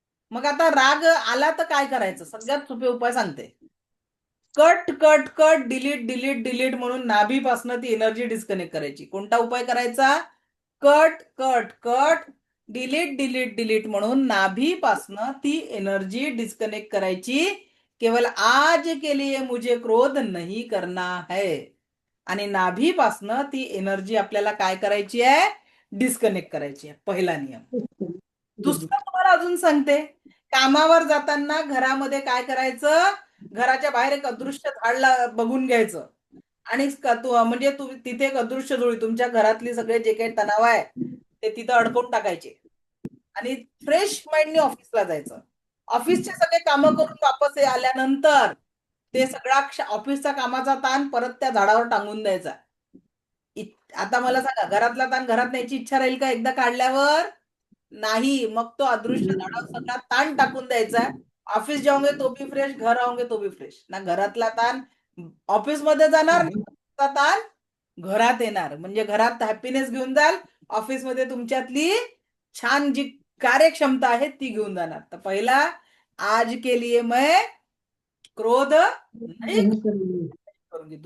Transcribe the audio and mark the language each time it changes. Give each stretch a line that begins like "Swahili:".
Marathi: मग आता राग आला तर काय करायचं? सगळ्यात सोपे उपाय सांगते. Cut cut cut, delete delete delete म्हणून नाभीपासनं ती एनर्जी डिस्कनेक्ट करायची. कोणता उपाय करायचा? Cut cut cut, delete delete delete म्हणून नाभीपासनं ती एनर्जी डिस्कनेक्ट करायची.
Hindi: केवल आज के लिए मुझे क्रोध नहीं करना है.
Marathi: आणि नाभीपासनं ती एनर्जी आपल्याला काय करायची आहे? डिस्कनेक्ट करायची आहे. पहिला नियम. दुसरं तुम्हाला अजून सांगते. कामावर जाताना घरामध्ये काय करायचं? घराच्या बाहेर एक अदृश्य झाड बघून घ्यायचं आणि म्हणजे तिथे एक अदृश्य झोळी, तुमच्या घरातली सगळे जे काही तणाव आहे ते तिथं अडकवून टाकायचे आणि फ्रेश माइंडने ऑफिसला जायचं. ऑफिसचे सगळे कामं करून वापस आल्यानंतर ते सगळा ऑफिसचा कामाचा ताण परत त्या झाडावर टांगून द्यायचा. आता मला सांगा, घरातला ताण घरात न्यायची इच्छा राहील का एकदा काढल्यावर? नाही. मग तो अदृश्य झाडावर सगळा ताण टाकून द्यायचा.
Hindi: ऑफिस जाओगे तो भी फ्रेश, घर आओगे तो भी फ्रेश.
Marathi: ना घरातला ताण ऑफिस मध्ये जाणार, ना ऑफिसचा ताण घरात येणार. म्हणजे घरात हॅपीनेस घेऊन जाल, ऑफिसमध्ये तुमच्यातली छान जी कार्यक्षमता आहे ती घेऊन जाणार. तर पहिला,
Hindi: आज के लिए मैं क्रोध नाही करूंगी.